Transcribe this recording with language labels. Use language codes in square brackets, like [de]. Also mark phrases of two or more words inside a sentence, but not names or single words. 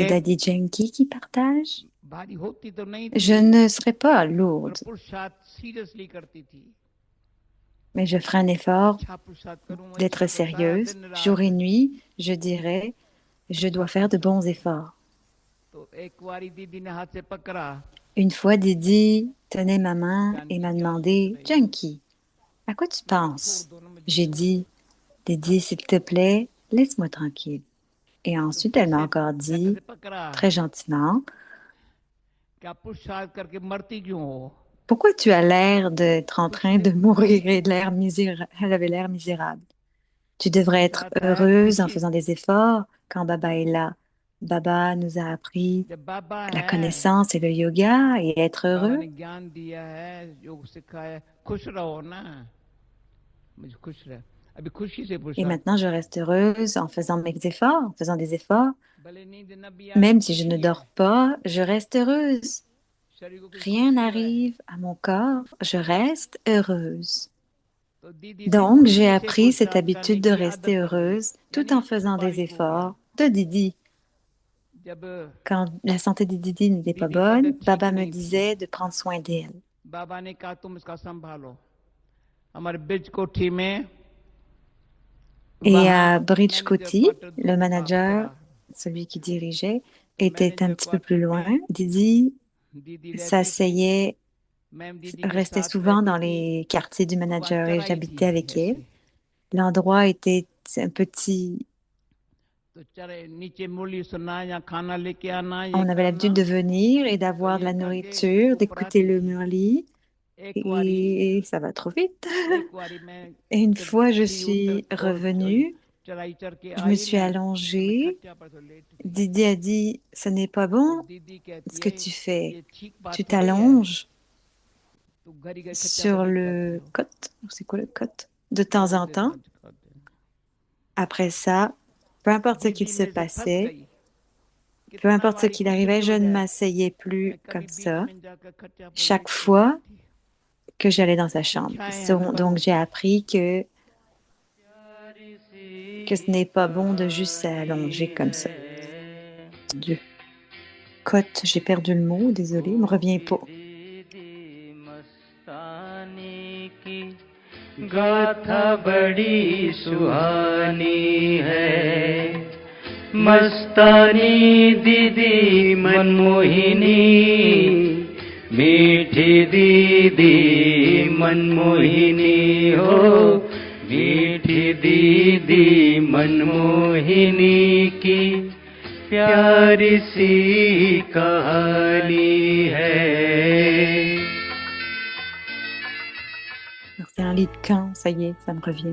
[fr] Daddy Janki qui partage. [hi] भारी होती तो नहीं [fr] Je [hi] थी [fr] ne serai pas [hi] पर [fr] lourde, [hi] पुरुषार्थ सीरियसली करती थी। [fr] mais je ferai un effort [hi] अच्छा पुरुषार्थ करूं [fr] d'être [hi] अच्छा तो सारा [fr] sérieuse. [hi] दिन [fr] Jour et [hi] रात [fr] nuit, je dirais, je dois faire de bons efforts. [hi] तो एक बारी दीदी ने हाथ से पकड़ा [fr] Une fois, Didi tenait ma main et [hi] जानकी [fr] m'a [hi] क्या सोच [fr] demandé, [hi] रही हो? [fr] Junkie, à quoi tu [hi] मैंने कहा, छोड़ [fr] penses? [hi] दो ना मुझे [fr] J'ai [hi] छोड़ [fr] dit, Didi, s'il te plaît, laisse-moi tranquille. Et [hi] तो [fr] ensuite, [hi] फिर [fr] elle m'a [hi] से [fr] encore [hi] धक्का से [fr] dit, [hi] पकड़ा [fr] très gentiment, [hi] क्या पुरुषार्थ करके मरती क्यों हो? [fr] pourquoi tu as l'air d'être en [hi] खुशी [fr] train [hi] से [fr] de [hi] पूछा [fr] mourir et de l'air misérable? Elle avait l'air misérable. Tu devrais être [hi] पुरुषार्थ है [fr] heureuse en [hi] खुशी [fr] faisant des efforts quand Baba est là. Baba nous a appris [hi] जब बाबा [fr] la [hi] है [fr] connaissance et le yoga et être [hi] बाबा [fr] heureux. [hi] ने ज्ञान दिया है योग सिखाया खुश रहो ना मुझे खुश रह अभी खुशी से [fr] Et [hi] पुरुषार्थ [fr] maintenant, je reste heureuse en faisant mes efforts, en faisant des efforts. [hi] भले नींद न भी आए तो [fr] Même si je ne [hi] खुशी है [fr] dors pas, je reste heureuse. [hi] शरीर को कुछ [fr] Rien [hi] खुशी रहे [fr] n'arrive à mon corps, je reste heureuse. [hi] तो दीदी से [fr] Donc, j'ai [hi] खुशी से [fr] appris cette [hi] पुरुषार्थ [fr] habitude [hi] करने [fr] de [hi] की [fr] rester [hi] आदत पड़ गई [fr] heureuse tout [hi] यानी [fr] en faisant des [hi] बारिश हो गया [fr] efforts de Didi. [hi] जब [fr] Quand la santé de Didi n'était pas [hi] दीदी की [fr] bonne, [hi] तबीयत ठीक [fr] Baba me [hi] नहीं थी [fr] disait de prendre soin d'elle. [hi] बाबा ने कहा तुम इसका संभालो हमारे ब्रिज कोठी में [fr] Et [hi] वहां [fr] à Bridge [hi] मैनेजर [fr] Koti, [hi] क्वार्टर [fr] le [hi] 2 [fr] manager, [hi] पड़ा [fr] celui qui dirigeait, [hi] तो [fr] était un [hi] मैनेजर [fr] petit peu [hi] क्वार्टर [fr] plus loin. [hi] में [fr] Didi [hi] दीदी रहती थी [fr] s'asseyait, [hi] मैम दीदी के [fr] restait [hi] साथ [fr] souvent [hi] रहती [fr] dans [hi] थी [fr] les quartiers du [hi] और वहां [fr] manager et [hi] चढ़ाई [fr] j'habitais [hi] थी [fr] avec elle. [hi] ऐसे [fr] L'endroit était un petit. [hi] तो चढ़े नीचे मुरली सुनना या खाना लेके आना ये [fr] On avait l'habitude de [hi] करना [fr] venir et [hi] तो [fr] d'avoir de [hi] ये [fr] la [hi] करके [fr] nourriture, [hi] ऊपर [fr] d'écouter [hi] आती [fr] le [hi] थी [fr] murli. [hi] एक बारी [fr] Et ça va trop vite. [hi] एक बारी मैं [fr] Et une [hi] जब [fr] fois je [hi] सीढ़ी उतर [fr] suis [hi] और [fr] revenue, [hi] चढ़ाई चढ़ के [fr] je me [hi] आई [fr] suis [hi] ना तो मैं [fr] allongée. [hi] खटिया पर तो लेट गई [fr] Didi a dit, ce n'est pas [hi] तो [fr] bon [hi] दीदी कहती [fr] ce que [hi] है [fr] tu fais. [hi] ये ठीक [fr] Tu [hi] बात थोड़ी है [fr] t'allonges [hi] तू घड़ी घड़ी खटिया पर [fr] sur [hi] लेट जाती [fr] le [hi] हो [fr] côte. C'est quoi le côte? De temps [hi] थोड़े [fr] en [hi] दिन [fr] temps. [hi] बाद करते हैं। [fr] Après ça, peu importe ce qu'il [hi] दीदी [fr] se [hi] मेरे से फंस [fr] passait, [hi] गई [fr] peu [hi] कितना [fr] importe ce [hi] बारी [fr] qu'il [hi] कुछ [fr] arrivait, [hi] भी [fr] je [hi] हो [fr] ne [hi] जाए [fr] m'asseyais plus [hi] मैं [fr] comme [hi] कभी बीच [fr] ça [hi] में जाकर खटिया पर [fr] chaque [hi] लेट के नहीं [fr] fois [hi] आती [fr] que j'allais dans sa chambre. [hi] शिक्षाएं हैं ना [fr] Donc [hi] करो [fr] j'ai appris que ce n'est pas bon de juste s'allonger comme ça. Dieu. Côte, j'ai perdu le mot, désolé, il me revient pas. [hi] मस्तानी की गाथा बड़ी सुहानी है मस्तानी दीदी मनमोहिनी मीठी दीदी मनमोहिनी हो, मीठी दीदी मनमोहिनी की प्यारी सी कहानी है. [fr] Alors, c'est un lit de camp, ça y est, ça me revient.